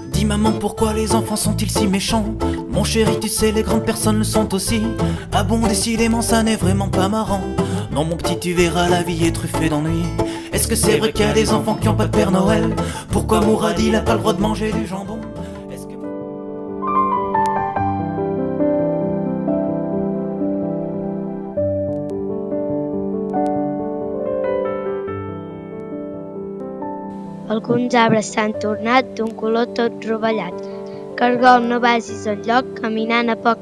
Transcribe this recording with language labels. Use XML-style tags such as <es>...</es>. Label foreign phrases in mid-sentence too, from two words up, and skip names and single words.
<fr>maman, pourquoi les enfants sont-ils si méchants? Mon chéri, tu sais, les grandes personnes le sont aussi. Ah bon, décidément, ça n'est vraiment pas marrant. Non, mon petit, tu verras, la vie est truffée d'ennui. Est-ce que c'est vrai qu'il y a des enfants qui n'ont pas de Père Noël? Pourquoi Mourad, il a pas le droit de manger du jambon? Est-ce que...</fr> <ca>Alguns arbres s'han tornat d'un color tot rovellat. Cargol, no vagis enlloc, caminant a poc.</ca>